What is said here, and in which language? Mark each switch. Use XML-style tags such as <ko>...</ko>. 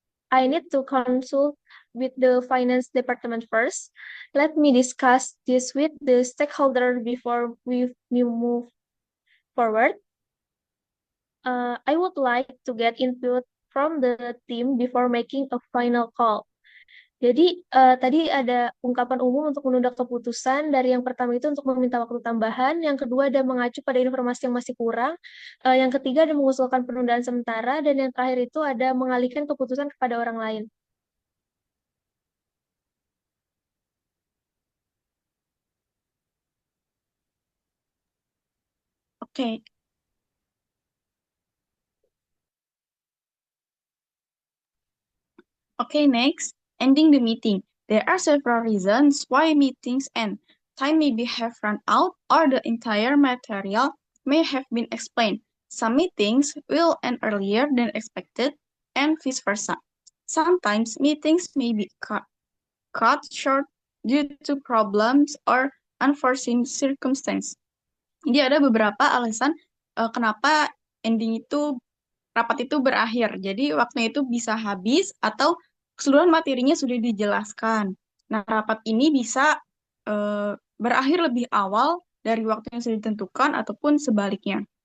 <en>I need to consult with the finance department first. Let me discuss this with the stakeholder before we move forward. I would like to get input from the team before making a final call.</en> <id>Jadi tadi ada ungkapan umum untuk menunda keputusan. Dari yang pertama itu untuk meminta waktu tambahan, yang kedua ada mengacu pada informasi yang masih kurang, yang ketiga ada mengusulkan penundaan sementara, dan yang terakhir itu ada mengalihkan keputusan kepada orang lain.</id> <en>Okay. Okay, next, ending the meeting. There are several reasons why meetings end. Time may have run out or the entire material may have been explained. Some meetings will end earlier than expected and vice versa. Sometimes meetings may be cut short due to problems or unforeseen circumstances.</en> <id>Jadi ada beberapa alasan kenapa rapat itu berakhir. Jadi waktunya itu bisa habis atau keseluruhan materinya sudah dijelaskan. Nah, rapat ini bisa berakhir lebih awal dari waktu yang sudah ditentukan ataupun sebaliknya.</id>